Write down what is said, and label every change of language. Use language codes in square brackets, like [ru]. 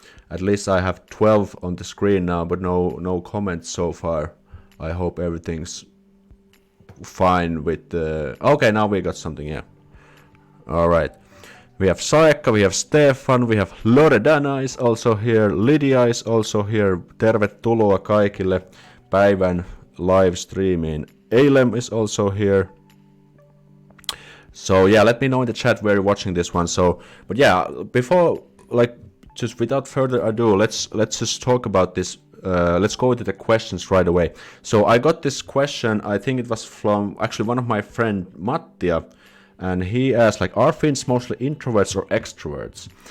[en] At least I have 12 on the screen now, but no comments so far. I hope everything's fine with the... Okay, now we got something, yeah. Alright. We have Saekka, we have Stefan, we have Loredana is also here, Lydia is also here. [fi] Tervetuloa kaikille päivän live streamiin. [en] Alem is also here. So yeah, let me know in the chat where you're watching this one. So, but yeah, before, like, just without further ado, let's just talk about this. Let's go into the questions right away. So I got this question. I think it was from actually one of my friend Mattia, and he asked like, are Finns mostly introverts or extroverts?